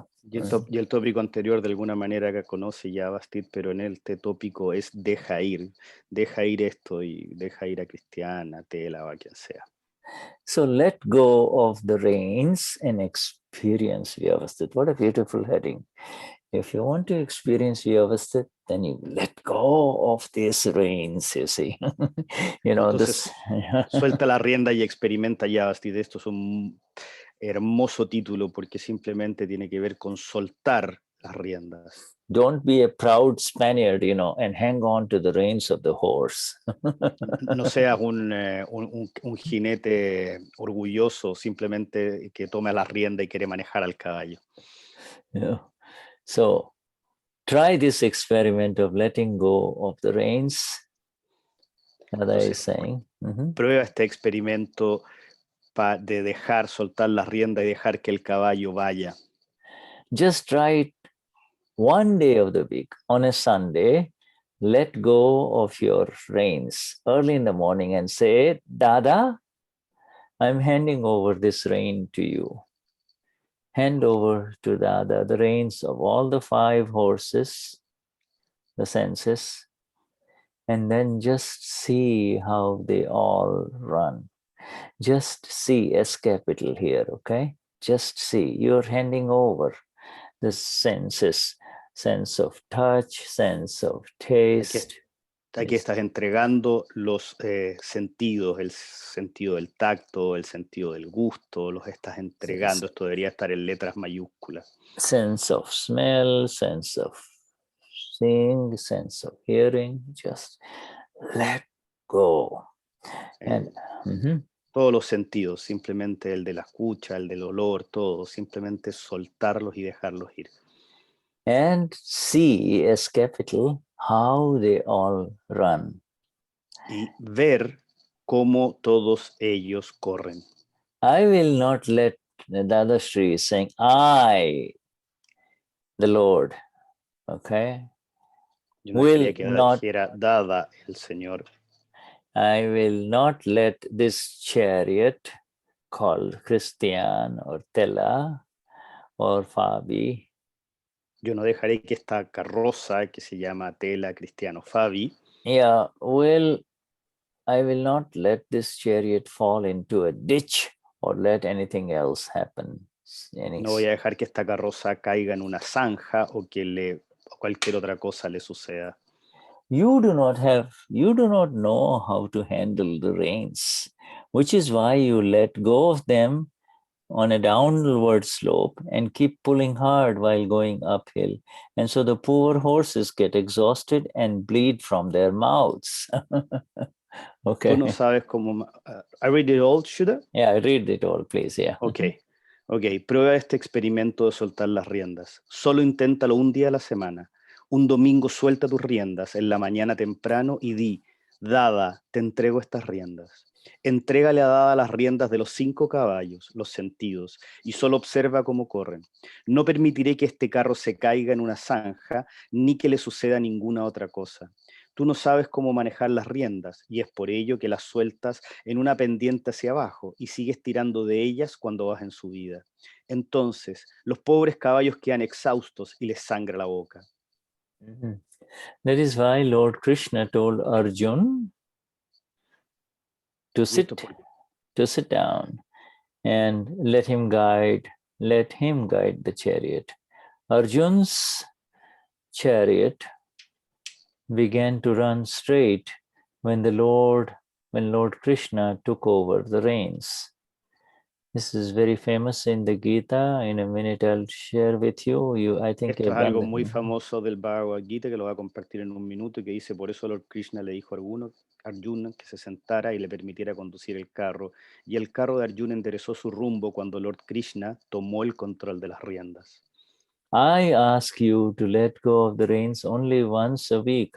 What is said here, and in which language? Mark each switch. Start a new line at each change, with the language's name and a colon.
Spanish: Y el tópico anterior de alguna manera que conoce Vyavasthit, pero en este tópico es deja ir esto y deja ir a Cristian, a Dada o a quien sea.
English: So let go of the reins and experience Vyavasthit. What a beautiful heading. If you want to experience Vyavasthit, then you let go of these reins, you see.
Spanish: Entonces, suelta la rienda y experimenta Vyavasthit. Esto es un hermoso título porque simplemente tiene que ver con soltar las riendas.
English: Don't be a proud Spaniard, and hang on to the reins of the horse.
Spanish: No seas un jinete orgulloso simplemente que tome la rienda y quiere manejar al caballo.
English: Yeah. So try this experiment of letting go of the reins. Dada is saying.
Spanish: Prueba este experimento de dejar soltar la rienda y dejar que el caballo vaya.
English: Just try it one day of the week, on a Sunday, let go of your reins early in the morning and say, Dada, I'm handing over this rein to you. Hand over to Dada the reins of all the 5 horses, the senses, and then just see how they all run. Just see, S capital here, okay? Just see, you're handing over the senses, sense of touch, sense of taste.
Spanish: Aquí estás entregando los sentidos, el sentido del tacto, el sentido del gusto, los estás entregando. Esto debería estar en letras mayúsculas.
English: Sense of smell, sense of seeing, sense of hearing, just let go. And,
Spanish: todos los sentidos, simplemente el de la escucha, el del olor, todo, simplemente soltarlos y dejarlos ir.
English: And see, S capital, how they all run.
Spanish: Y ver cómo todos ellos corren.
English: I will not let Dadashri saying, I, the Lord, okay?
Spanish: Yo no quería que dijera Dada, el Señor.
English: I will not let this chariot called Cristian or Tela or Fabi.
Spanish: Yo no dejaré que esta carroza que se llama Tela, Cristiano, Fabi.
English: Yeah, well, I will not let this chariot fall into a ditch or let anything else happen.
Spanish: No voy a dejar que esta carroza caiga en una zanja o que cualquier otra cosa le suceda.
English: You do not know how to handle the reins, which is why you let go of them on a downward slope and keep pulling hard while going uphill. And so the poor horses get exhausted and bleed from their mouths. Okay.
Spanish: Tú no sabes cómo...
English: I read it all, Shuddha? Yeah, read it all, please, yeah. Okay.
Spanish: Prueba este experimento de soltar las riendas. Solo inténtalo un día a la semana. Un domingo suelta tus riendas en la mañana temprano y di, Dada, te entrego estas riendas. Entrégale a Dada las riendas de los 5 caballos, los sentidos, y solo observa cómo corren. No permitiré que este carro se caiga en una zanja, ni que le suceda ninguna otra cosa. Tú no sabes cómo manejar las riendas, y es por ello que las sueltas en una pendiente hacia abajo, y sigues tirando de ellas cuando vas en subida. Entonces, los pobres caballos quedan exhaustos y les sangra la boca.
English: That is why Lord Krishna told Arjun to sit down and let him guide the chariot. Arjun's chariot began to run straight when Lord Krishna took over the reins. This is very famous in the Gita. In a minute I'll share with you. I think
Spanish: esto es algo muy famoso del Bhagavad Gita que lo voy a compartir en un minuto y que dice, por eso Lord Krishna le dijo a Arjuna que se sentara y le permitiera conducir el carro. Y el carro de Arjuna enderezó su rumbo cuando Lord Krishna tomó el control de las riendas.
English: I ask you to let go of the reins only once a week.